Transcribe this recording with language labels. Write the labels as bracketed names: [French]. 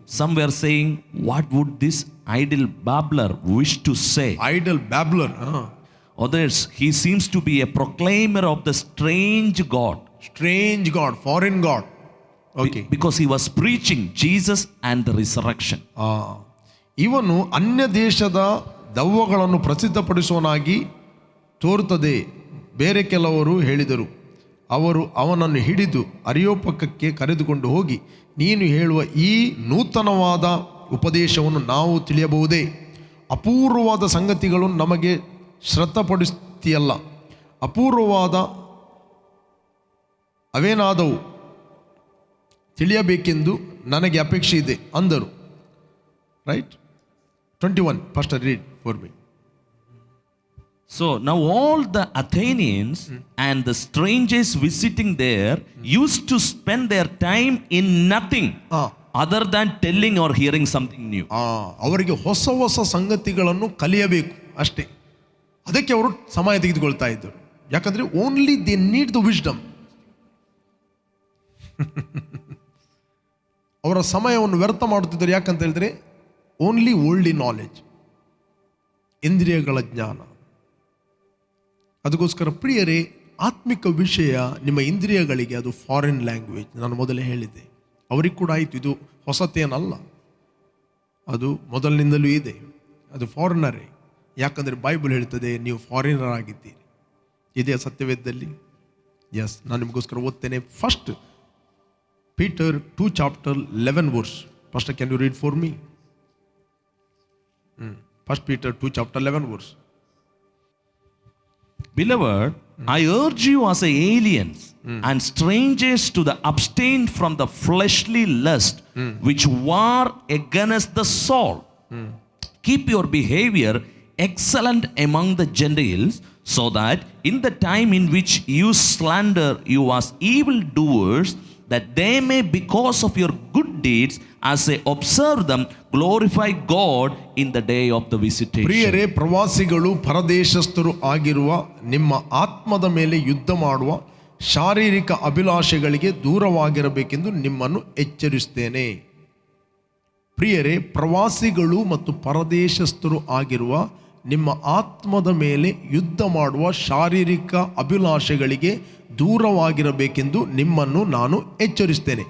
[English] Some were saying, what would this idle babbler wish to say? Idle babbler. Others, he seems to be a proclaimer of the strange God. Strange God, foreign God. Okay. Because he was preaching Jesus and the resurrection. [Kannada] ಇವನು ಅನ್ಯ ದೇಶದ ದೆವ್ವಗಳನ್ನು ಪ್ರಸಿದ್ಧಪಡಿಸುವನಾಗಿ ತೋರುತ್ತದೆ. ಬೇರೆ ಕೆಲವರು ಹೇಳಿದರು. ಅವರು ಅವನನ್ನು ಹಿಡಿದು ಅರಿಯೋಪಕ್ಕಕ್ಕೆ ಕರೆದುಕೊಂಡು ಹೋಗಿ, ನೀನು ಹೇಳುವ ಈ ನೂತನವಾದ ಉಪದೇಶವನ್ನು ನಾವು ತಿಳಿಯಬಹುದೇ? ಅಪೂರ್ವವಾದ ಸಂಗತಿಗಳು ನಮಗೆ ಶ್ರದ್ಧಪಡಿಸ್ತೀಯಲ್ಲ. ಅಪೂರ್ವವಾದ ಅವೇನಾದವು ತಿಳಿಯಬೇಕೆಂದು ನನಗೆ ಅಪೇಕ್ಷೆ ಇದೆ ಅಂದರು. [English] Right? 21. First read for me. So now all the Athenians and the strangers visiting there used to spend their time in nothing other than telling or hearing something new. [Kannada] ಅವರಿಗೆ ಹೊಸ ಹೊಸ ಸಂಗತಿಗಳನ್ನು ಕಲಿಯಬೇಕು ಅಷ್ಟೇ. ಅದಕ್ಕೆ ಅವರು ಸಮಯ ತೆಗೆದುಕೊಳ್ತಾ ಇದ್ದರು. ಯಾಕಂದ್ರೆ [English] Only they need the wisdom. [Kannada] ಅವರ ಸಮಯವನ್ನು ವ್ಯರ್ಥ ಮಾಡುತ್ತಿದ್ದರು. ಯಾಕಂತ ಹೇಳಿದ್ರೆ [English] only worldly knowledge, [Kannada] ಇಂದ್ರಿಯಗಳ ಜ್ಞಾನ. ಅದಕ್ಕೋಸ್ಕರ ಪ್ರಿಯರೇ, ಆತ್ಮಿಕ ವಿಷಯ ನಿಮ್ಮ ಇಂದ್ರಿಯಗಳಿಗೆ ಅದು ಫಾರಿನ್ ಲ್ಯಾಂಗ್ವೇಜ್. ನಾನು ಮೊದಲೇ ಹೇಳಿದ್ದೆ, ಅವರಿಗೆ ಕೂಡ ಆಯಿತು. ಇದು ಹೊಸತೇನಲ್ಲ, ಅದು ಮೊದಲಿನಿಂದಲೂ ಇದೆ. ಅದು ಫಾರಿನರೇ. ಯಾಕಂದರೆ ಬೈಬಲ್ ಹೇಳ್ತದೆ ನೀವು ಫಾರಿನರ್ ಆಗಿದ್ದೀರಿ. ಇದೇ ಸತ್ಯವೇದದಲ್ಲಿ. ಎಸ್, ನಾನು ನಿಮಗೋಸ್ಕರ ಓದ್ತೇನೆ. [English] First Peter 2 chapter 11 verse. Pastor, can you read for me? First Peter 2 chapter 11 verse. Beloved, I urge you as aliens and strangers to the abstain from the fleshly lust which war against the soul. Keep your behavior excellent among the Gentiles, so that in the time in which you slander you as evildoers, that they may, because of your good deeds, as they observe them, glorify God in the day of the visitation. [Kannada] ಪ್ರಿಯರೇ, ಪ್ರವಾಸಿಗಳು ಪರದೇಶಸ್ಥರು ಆಗಿರುವ ನಿಮ್ಮ ಆತ್ಮದ ಮೇಲೆ ಯುದ್ಧ ಮಾಡುವ ಶಾರೀರಿಕ ಅಭಿಲಾಷೆಗಳಿಗೆ ದೂರವಾಗಿರಬೇಕೆಂದು ನಿಮ್ಮನ್ನು ಎಚ್ಚರಿಸುತ್ತೇನೆ. ಪ್ರಿಯರೇ, ಪ್ರವಾಸಿಗಳು ಮತ್ತು ಪರದೇಶಸ್ಥರು ಆಗಿರುವ ನಿಮ್ಮ ಆತ್ಮದ ಮೇಲೆ ಯುದ್ಧ ಮಾಡುವ ಶಾರೀರಿಕ ಅಭಿಲಾಷೆಗಳಿಗೆ ದೂರವಾಗಿರಬೇಕೆಂದು ನಿಮ್ಮನ್ನು ನಾನು ಎಚ್ಚರಿಸ್ತೇನೆ.